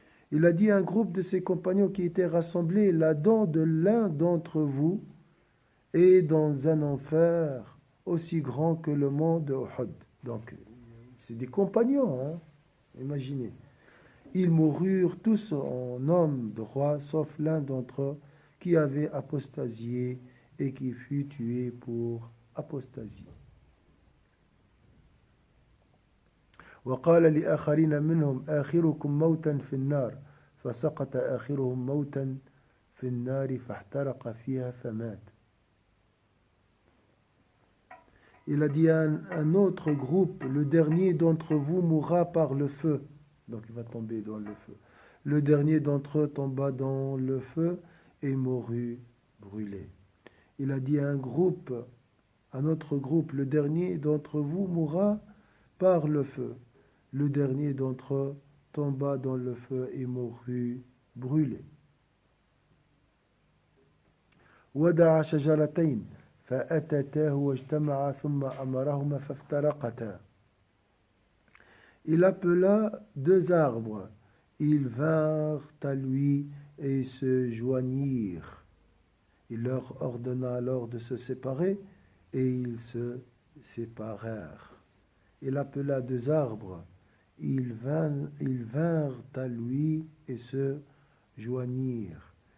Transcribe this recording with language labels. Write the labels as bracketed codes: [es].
[fr] Il a dit à un groupe de ses compagnons qui étaient rassemblés, la dent de l'un d'entre vous est dans un enfer aussi grand que le mont de Uhud. Donc, c'est des compagnons, hein? Imaginez. Ils moururent tous en hommes de roi, sauf l'un d'entre eux qui avait apostasié et qui fut tué pour apostasie. [ar] وقال لآخرين منهم آخركم موتا في النار فسقط آخرهم موتا في النار فاحترق فيها فمات. [fr] Il a dit à un autre groupe, le dernier d'entre vous mourra par le feu. Donc il va tomber dans le feu. Le dernier d'entre eux tomba dans le feu et mourut brûlé. Il a dit à un autre groupe, le dernier d'entre vous mourra par le feu. Le dernier d'entre eux tomba dans le feu et mourut brûlé. [ar] ودع شجرتين فأتتاه واجتمعا ثم أمرهما فافترقتا. [fr] Il appela deux arbres. Ils vinrent à lui et se joignirent. Il leur ordonna alors de se séparer et ils se séparèrent. Il appela deux arbres. Ils vinrent à lui et se joignirent.